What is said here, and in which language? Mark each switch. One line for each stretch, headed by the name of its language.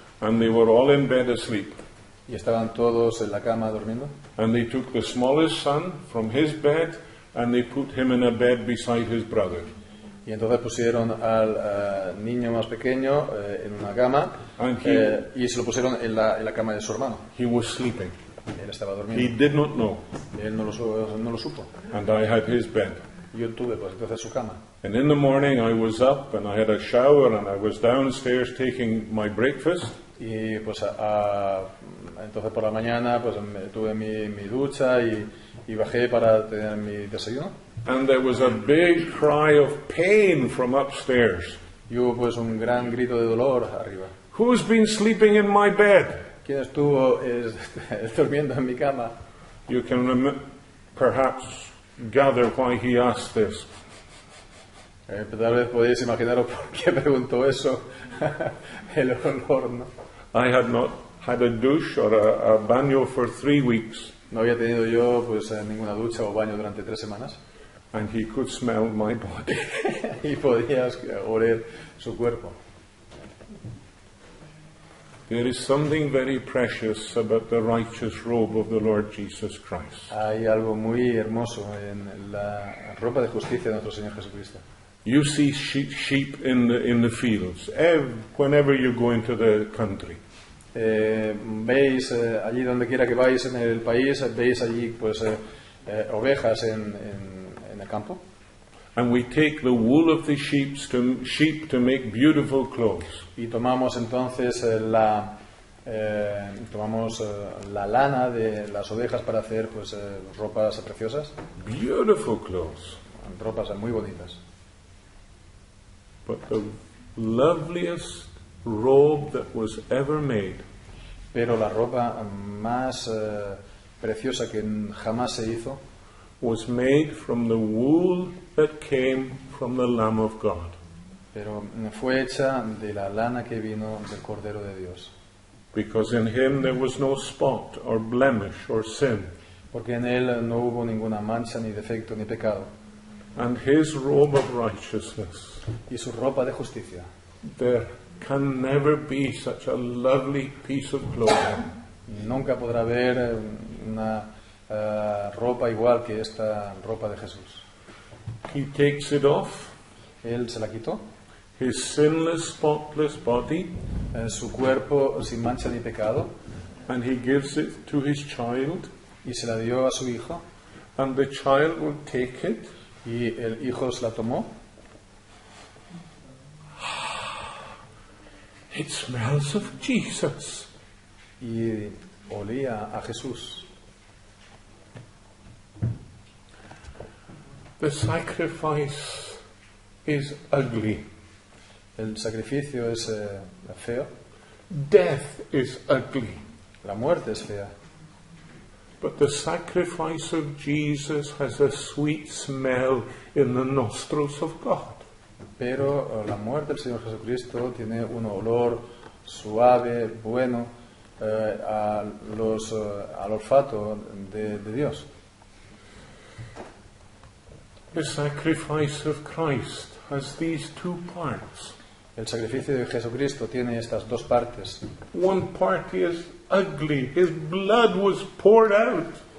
English: and they were all in bed asleep.
Spanish: y estaban todos en la cama durmiendo.
English: And they took the smallest son from his bed and they put him in a bed beside his brother.
Spanish: Y entonces pusieron al niño más pequeño en una cama y se lo pusieron en la cama de su hermano.
English: He was sleeping.
Spanish: Él estaba
English: He
Spanish: durmiendo.
English: did not know.
Spanish: Él no lo supo.
English: And I had his bed.
Spanish: Yo tuve pues entonces su cama.
English: And in the morning I was up and I had a shower and I was downstairs taking my breakfast.
Spanish: Y pues entonces por la mañana pues tuve mi ducha y bajé para tener mi desayuno.
English: And there was a big cry of pain from upstairs.
Spanish: Y hubo pues un gran grito de dolor arriba.
English: Who's been sleeping in my bed?
Spanish: ¿Quién estuvo durmiendo en mi cama?
English: You can perhaps gather why he asked this.
Spanish: Tal vez podéis imaginaros por qué preguntó eso. El olor, ¿no?
English: I had not had a douche or a baño for 3 weeks.
Spanish: No había tenido yo pues ninguna ducha o baño durante 3 semanas.
English: And he could smell my body.
Spanish: Y podías oler su cuerpo.
English: There is something very precious about the righteous robe of the Lord Jesus Christ.
Spanish: Hay algo muy hermoso en la ropa de justicia de nuestro Señor Jesucristo.
English: You see sheep in the fields whenever you go into the country.
Spanish: Veis allí donde quiera que vais en el país, veis allí pues ovejas en el campo.
English: And we take the wool of the sheep to make beautiful clothes.
Spanish: Y tomamos entonces la lana de las ovejas para hacer pues ropas preciosas.
English: Beautiful clothes.
Spanish: Ropas muy bonitas.
English: But the loveliest robe that was ever made
Spanish: Pero la ropa más preciosa que jamás se hizo
English: was made from the wool that came from the Lamb of God.
Spanish: Pero fue hecha de la lana que vino del Cordero de Dios.
English: Because in him there was no spot or blemish or sin.
Spanish: Porque en él no hubo ninguna mancha, ni defecto, ni pecado.
English: And his robe of righteousness.
Spanish: Y su ropa de justicia.
English: There can never be such a lovely piece of clothing.
Spanish: Nunca podrá haber una ropa igual que esta ropa de Jesús.
English: He takes it off.
Spanish: Él se la quitó.
English: His sinless, spotless body.
Spanish: Su cuerpo sin mancha ni pecado.
English: And he gives it to his child.
Spanish: Y se la dio a su hijo.
English: And the child will take it.
Spanish: Y el hijo se la tomó.
English: It smells of Jesus.
Spanish: Y olía a Jesús.
English: The sacrifice is ugly.
Spanish: El sacrificio es feo.
English: Death is ugly.
Spanish: La muerte es fea.
English: But the sacrifice of Jesus has a sweet smell in the nostrils of God.
Spanish: Pero la muerte del Señor Jesucristo tiene un olor suave, bueno, al olfato de Dios.
English: The sacrifice of Christ has these two parts.
Spanish: El sacrificio de Jesucristo tiene estas dos partes.
English: One part is ugly. His blood was poured out.